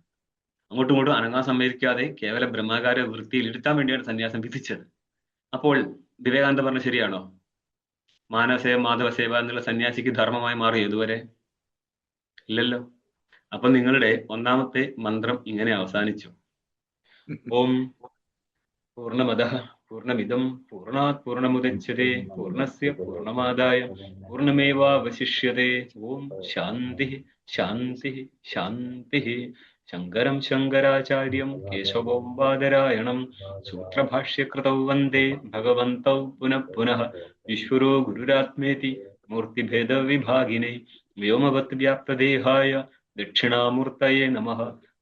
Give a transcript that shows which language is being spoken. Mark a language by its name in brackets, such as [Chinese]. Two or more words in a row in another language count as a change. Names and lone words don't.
[Malayalam] അങ്ങോട്ടും ഇങ്ങോട്ടും അനങ്ങാൻ സമ്മതിക്കാതെ കേവല ബ്രഹ്മകാര വൃത്തിയിൽ ഇരുത്താൻ വേണ്ടിയാണ് സന്യാസം വിധിച്ചത്. അപ്പോൾ വിവേകാനന്ദ പറഞ്ഞ ശരിയാണോ? മാനവസേവ മാധവസേവ എന്നുള്ള സന്യാസിക്ക് ധർമ്മമായി മാറി ഇതുവരെ ഇല്ലല്ലോ. അപ്പൊ നിങ്ങളുടെ ഒന്നാമത്തെ മന്ത്രം ഇങ്ങനെ അവസാനിച്ചു. [Sanskrit] ഓം പൂർണ്ണമദഃ പൂർണ്ണമിദം പൂർണ്ണാത് പൂർണ്ണമുദച്യതേ പൂർണ്ണസ്യ പൂർണ്ണമാദായ പൂർണ്ണമേവാവശിഷ്യതേ. ഓം ശാന്തി ശാന്തി ശാന്തി. ശങ്കരം ശങ്കരാചാര്യം കേശവം ബാദരായണം സൂത്രഭാഷ്യകൃതൗ വന്ദേ ഭഗവന്തൗ പുനഃ പുനഃ. ഈശ്വരോ ഗുരുരാത്മേതി മൂർത്തിഭേദവിഭാഗിനേ വ്യോമവത് വ്യാപ്തദേഹായ ദക്ഷിണാമൂർത്തയേ നമഃ.